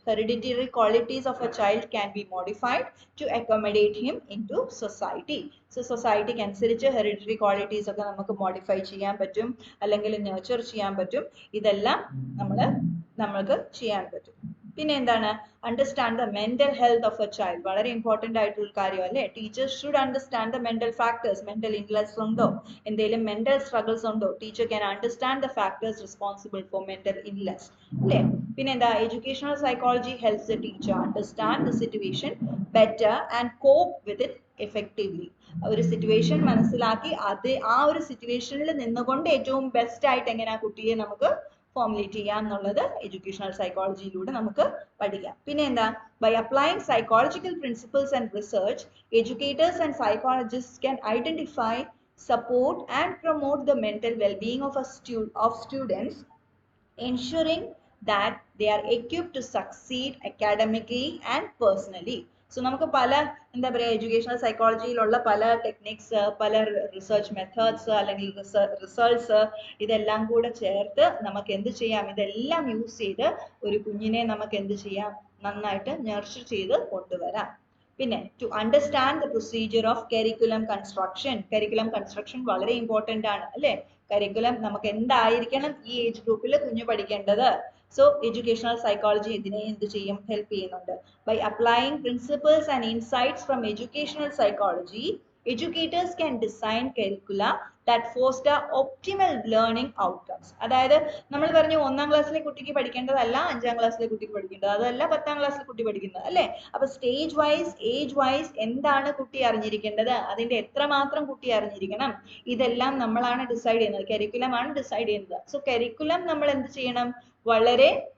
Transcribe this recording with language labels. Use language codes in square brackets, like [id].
[en] Hereditary qualities of a child can be modified to accommodate him into society. [ml] So society ക്ക് അനുസരിച്ച് hereditary qualities ഒക്കെ നമുക്ക് modify ചെയ്യാൻ പറ്റും, അല്ലെങ്കിൽ nurture ചെയ്യാൻ പറ്റും. ഇതെല്ലാം നമ്മൾക്ക് ചെയ്യാൻ പറ്റും. പിന്നെ എന്താണ്? [en] Understand the mental health of a child. [ml] വളരെ ഇമ്പോർട്ടന്റ് ആയിട്ടുള്ള കാര്യം അല്ലേ? [en] Teachers should understand the mental factors. Mental ഇൻലെസ് ഉണ്ടോ, എന്തെങ്കിലും mental struggles ഉണ്ടോ? Teacher can understand the factors responsible for mental ഇൻലെസ് അല്ലേ? [ml] പിന്നെ എന്താ? [en] Educational psychology helps the teacher understand the situation better and cope with it effectively. [ml] ഒരു situation മനസ്സിലാക്കി ആ ഒരു സിറ്റുവേഷനിൽ നിന്നുകൊണ്ട് ഏറ്റവും ബെസ്റ്റ് ആയിട്ട് എങ്ങനെ ആ കുട്ടിയെ നമുക്ക് ഫോർമുലേറ്റ് ചെയ്യാം എന്നുള്ളത് എഡ്യൂക്കേഷണൽ സൈക്കോളജിയിലൂടെ നമുക്ക് പഠിക്കാം. പിന്നെ എന്താ? [en] By applying psychological principles and research, educators and psychologist can identify, support and promote the mental well-being of students, ensuring that they are equipped to succeed academically and personally. [ml] So നമുക്ക് പല എന്താ പറയുക educational സൈക്കോളജിയിലുള്ള പല techniques, പല research methods അല്ലെങ്കിൽ results, ഇതെല്ലാം കൂടെ ചേർത്ത് നമുക്ക് എന്ത് ചെയ്യാം? ഇതെല്ലാം യൂസ് ചെയ്ത് ഒരു കുഞ്ഞിനെ നമുക്ക് എന്ത് ചെയ്യാം? നന്നായിട്ട് നർച്ചർ ചെയ്ത് കൊണ്ടുവരാം. [en] പിന്നെ to understand the procedure of curriculum construction [ml] വളരെ ഇമ്പോർട്ടന്റ് ആണ് അല്ലേ? കരിക്കുലം നമുക്ക് എന്തായിരിക്കണം ഈ ഏജ് ഗ്രൂപ്പിൽ കുഞ്ഞു പഠിക്കേണ്ടത്? സോ എഡ്യൂക്കേഷണൽ സൈക്കോളജി ഇതിനെ എന്ത് ചെയ്യും? ഹെൽപ്പ് ചെയ്യുന്നുണ്ട്. [en] By applying principles and insights from educational psychology, educators can design curricula that foster optimal learning outcomes. [ml] അതായത് നമ്മൾ പറഞ്ഞു 1ാം ക്ലാസ്സിലെ കുട്ടിക്ക് പഠിക്കേണ്ടതല്ല 5ാം ക്ലാസ്സിലെ കുട്ടിക്ക് പഠിക്കേണ്ടത്, അതല്ല 10ാം ക്ലാസ്സിലെ കുട്ടി പഠിക്കുന്നത് അല്ലേ? അപ്പൊ സ്റ്റേജ് വൈസ് ഏജ് വൈസ് എന്താണ് കുട്ടി അറിഞ്ഞിരിക്കേണ്ടത്, അതിന്റെ എത്രമാത്രം കുട്ടി അറിഞ്ഞിരിക്കണം, ഇതെല്ലാം നമ്മളാണ് ഡിസൈഡ് ചെയ്യുന്നത്. കരിക്കുലം ആണ് ഡിസൈഡ് ചെയ്യുന്നത്. സോ കരിക്കുലം നമ്മൾ എന്ത് ചെയ്യണം? വളരെ